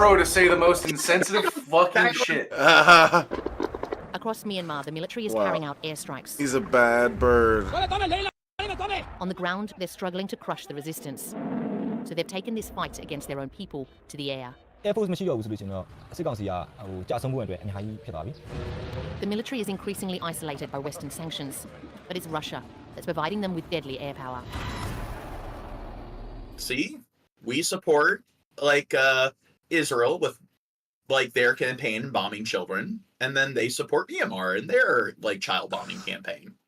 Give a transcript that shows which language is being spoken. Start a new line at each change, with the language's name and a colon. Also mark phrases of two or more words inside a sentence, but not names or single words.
English: Crow to say the most insensitive fucking shit. Across Myanmar, the military is Wow. carrying out airstrikes. He's a bad bird. On the ground, they're struggling to crush the resistance. So they've taken this fight against their own people to the air.
Burmese: Air Force မရှိတော့ဘူးဆိုလို့ရှင်တော့စစ်ကောင်စီကကြာဆုံးမှုအတွက်အများကြီးဖြစ်သွားပြီ
English: The military is increasingly isolated by Western sanctions, but it's Russia that's providing them with deadly air power. See, we support like Israel with like their campaign bombing children, and then they support Myanmar in their like child bombing campaign.